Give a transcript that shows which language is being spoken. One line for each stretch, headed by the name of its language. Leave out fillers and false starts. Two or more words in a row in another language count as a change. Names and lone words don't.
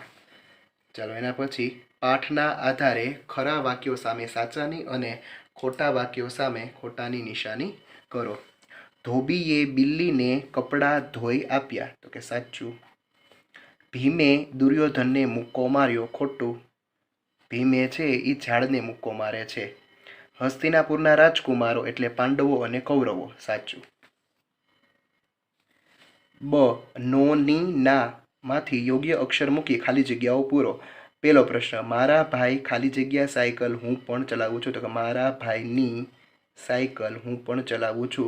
Gujarati: ચાલો એના પછી પાઠના આધારે ખરા વાક્યો સામે સાચાની અને ખોટા વાક્યો સામે ખોટાની નિશાની કરો। ધોબીએ બિલ્લીને કપડાં ધોઈ આપ્યા તો કે સાચું। ભીમે દુર્યોધનને મુક્કો માર્યો ખોટું। ભીમે છે ઈ ઝાડને મુક્કો મારે છે। હસ્તિનાપુરના રાજકુમારો એટલે પાંડવો અને કૌરવો સાચું। બ નો ની ના માંથી યોગ્ય અક્ષર મૂકી ખાલી જગ્યાઓ પૂરો। પહેલો પ્રશ્ન મારા ભાઈ ખાલી જગ્યા સાઇકલ હું પણ ચલાવું છું તો કે મારા ભાઈની સાઇકલ હું પણ ચલાવું છું।